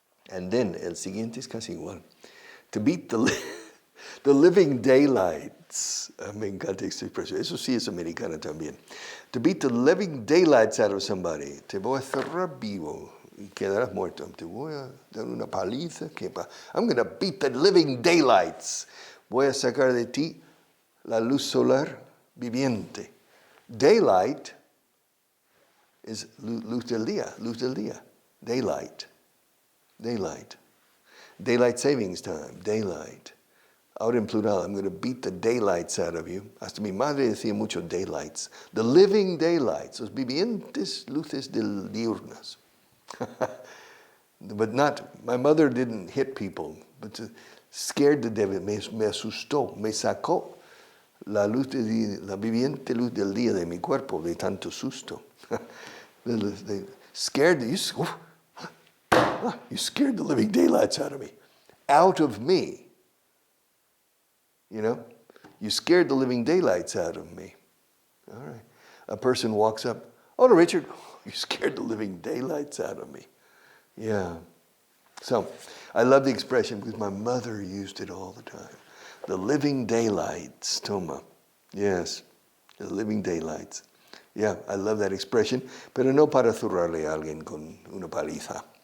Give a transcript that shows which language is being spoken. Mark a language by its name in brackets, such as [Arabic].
[English] And then, [Spanish] el siguiente es casi igual. [English] To beat the living daylights. [Spanish] Me encanta esta expresión. Eso sí es americana también. [English] To beat the living daylights out of somebody. [Spanish] Te voy a cerrar vivo y quedarás muerto. Te voy a dar una paliza. [English] I'm going to beat the living daylights. [Spanish] Voy a sacar de ti la luz solar viviente. [English] Daylight is [Spanish] luz del día. [English] Daylight. Daylight savings time. Daylight. [Spanish] Ahora en plural, [English] I'm going to beat the daylights out of you. [Spanish] Hasta mi madre decía mucho daylights. [English] The living daylights. [Spanish] Los vivientes luces diurnas. [English] But my mother didn't hit people, but scared the devil. [Spanish] Me asustó. Me sacó la viviente luz del día de mi cuerpo de tanto susto. [English] They scared you scared the living daylights out of me. Out of me. You scared the living daylights out of me. All right. A person walks up, oh, no, Richard, you scared the living daylights out of me. Yeah. So, I love the expression because my mother used it all the time. The living daylights, toma. Yes, the living daylights. Yeah, I love that expression, [Spanish] pero no para zurrarle a alguien con una paliza.